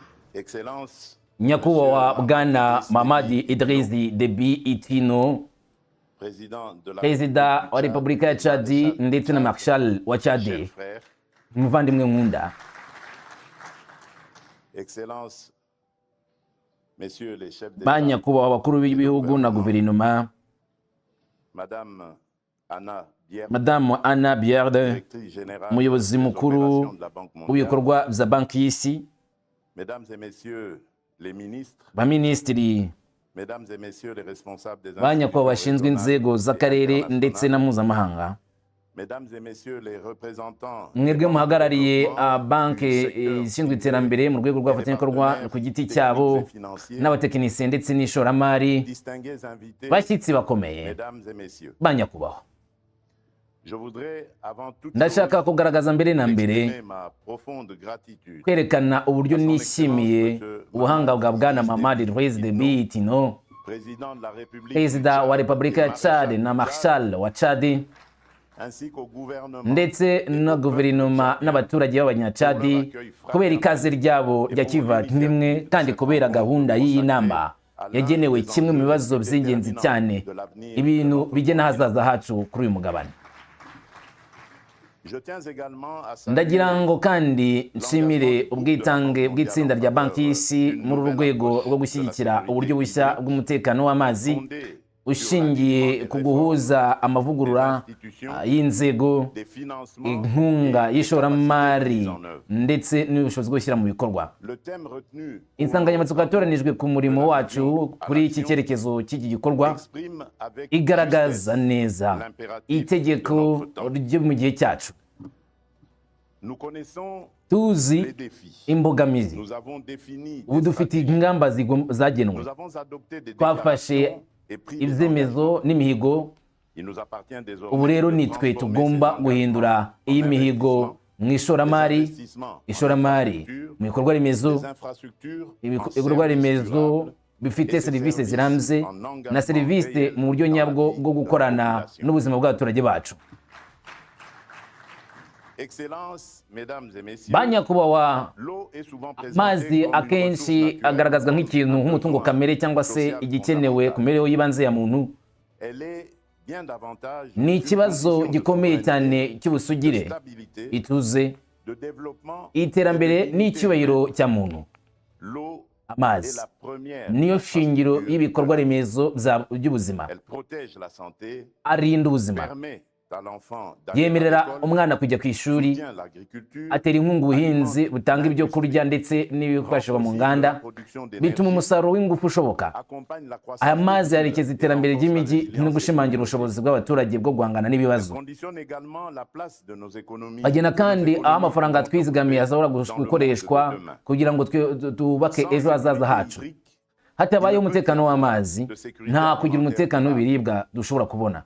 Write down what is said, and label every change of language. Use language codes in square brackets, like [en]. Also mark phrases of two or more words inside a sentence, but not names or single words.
[fr] Excellence, [rw] nyakubahwa bwana Mamadi Idriss Déby Itno, [fr] président de la [rw] perezida wa repubulika ya Chad ndetse na marshal wa Chad, [fr] cher frère, [rw] umuvandimwe nkunda, [fr] Excellence, messieurs les chefs [rw] ba [fr] d'État, [rw] nyakubahwa abakuru b'ibihugu na guverinoma, [fr] Madame Anna Bière, [rw] madamu Anna Bierde, [fr] directrice générale [rw] umuyobozi [fr] des [rw] mukuru [fr] opérations de la Banque mondiale, [rw] w'ibikorwa bya banki y'isi, [fr] Mesdames et messieurs les ministres, [rw] baminisitiri, [fr] Mesdames et messieurs les responsables des [rw] ba nyakubahwa [fr] institutions [rw] bashinzwe inzego [fr] régionales et [rw] z'akarere ndetse na [fr] internationales, [rw] mpuzamahanga, [fr] Mesdames et messieurs les représentants [rw] mwebwe muhagarariye banki [fr] du secteur [rw] ishinzwe iterambere mu rwego rw'abafatanyabikorwa ku giti cyabo n'abatekinisiye ndetse n'ishoramari, [fr] distingués invités, [rw] bashyitsi bakomeye, [fr] Mesdames et messieurs, [rw] ba nyakubahwa, [fr] je voudrais avant toute [rw] ndashaka [fr] chose [rw] kugaragaza mbere na mbere [fr] exprimer ma profonde gratitude [rw] kwerekana uburyo nishimiye ubuhanga bwa bwana Mamadi Idriss Déby Itno, [fr] président de la République [rw] perezida [fr] du [rw] wa [fr] Tchad [rw] repubulika ya [fr] et [rw] Chad [fr] maréchal [rw] na [fr] du [rw] marshal wa Chad, [fr] ainsi qu'au gouvernement [rw] ndetse na guverinoma n'abaturage b'abanyacadi kubera ikaze ryabo rya kivandimwe kandi kubera gahunda y'iyi nama yagenewe kimwe mu bibazo by'ingenzi cyane, ibintu bigena ahazaza hacu kuri uyu mugabane. [fr] Je tiens également à saluer [rw] Ndagira ngo kandi nshimire ubwitange bw'itsinda rya banki y'isi muri uru rwego rwo gushyigikira uburyo bushya bw'umutekano w'amazi [fr] fondé [rw] ushingiye ku guhuza amavugurura y'inzego, [fr] des financements [rw] inkunga y'ishoramari ndetse n'ubushobozi bwo gushyira mu bikorwa. [fr] le thème retenu [rw] Insanganyamatsiko yatoranijwe ku murimo wacu kuri iki cyerekezo cy'iki gikorwa [fr] exprime avec [rw] igaragaza [fr] justesse [rw] neza [fr] l'impératif de [rw] itegeko [fr] notre temps. [rw] ryo mu gihe cyacu. [fr] Nous connaissons [rw] Tuzi [fr] les défis. [rw] imbogamizi, [fr] Nous avons défini [rw] ubu [fr] des [rw] dufite [fr] stratégies. [rw] ingamba zagenwe, [fr] Nous avons adopté des [rw] twafashe [fr] déclarations et pris des [rw] ibyemezo [fr] engagements. [rw] n'imihigo. [fr] Il nous appartient désormais [rw] Ubu rero [fr] de [rw] ni twe [fr] transformer [rw] tugomba [fr] ces [rw] guhindura [fr] engagements [rw] iyi [fr] en [rw] mihigo mu ishoramari, ishoramari mu bikorwa remezo, [fr] des infrastructures en [rw] ibikorwa [fr] services [rw] remezo [fr] durables [rw] bifite [fr] et [rw] serivisi [fr] services [rw] zirambye [fr] en engagement [rw] na serivisi [fr] réel [rw] mu buryo [fr] dans la [rw] nyabwo [fr] vie [rw] bwo [fr] de la [rw] gukorana [fr] population. [rw] n'ubuzima bw'abaturage bacu. [fr] Excellence, mesdames et messieurs, [rw] Ba nyakubahwa, [fr] l'eau est souvent [rw] amazi [fr] présentée comme une [rw] akenshi [fr] ressource [rw] agaragazwa [fr] naturelle, [rw] nk'ikintu [fr] un [rw] nk'umutungo [fr] besoin [rw] kamere cyangwa se [fr] social [rw] igikenewe ku [fr] fondamental. [rw] mibereho y'ibanze ya muntu. [fr] Elle est bien davantage [rw] Ni [fr] une [rw] ikibazo [fr] condition de [rw] gikomeye [fr] souveraineté, [rw] cyane cy'ubusugire, [fr] de stabilité, [rw] ituze, [fr] de développement [rw] iterambere [fr] et de dignité [rw] n'icyubahiro [fr] humaine. [rw] cya muntu. [fr] L'eau est [rw] Amazi [fr] la première [rw] niyo shingiro [fr] infrastructure [rw] y'ibikorwa [fr] de la vie. [rw] remezo by'ubuzima, [fr] Elle protège la santé, [rw] arinda ubuzima, [fr] permet à l'enfant d'aller à [rw] yemerera [fr] l'école, [rw] umwana kujya ku ishuri, [fr] soutient l'agriculture, [rw] atera inkunga ubuhinzi butanga ibyo kurya ndetse n'ibikoreshwa mu nganda, bituma umusaruro w'ingufu ushoboka. [fr] accompagne la croissance [rw] Aya mazi [fr] des villes [rw] yerekeza [fr] et [rw] iterambere [fr] renforce la [rw] ry'imijyi [fr] résilience [rw] no gushimangira ubushobozi bw'abaturage bwo guhangana n'ibibazo. [fr] conditionne également la place de nos économies. [rw] Bagena kandi aho amafaranga twizigamiye ashobora [fr] dans le monde [rw] gukoreshwa [fr] de demain. [rw] kugira ngo tubake ejo hazaza hacu. Hatabayeho umutekano w'amazi, nta kugira umutekano w'ibiribwa dushobora kubona.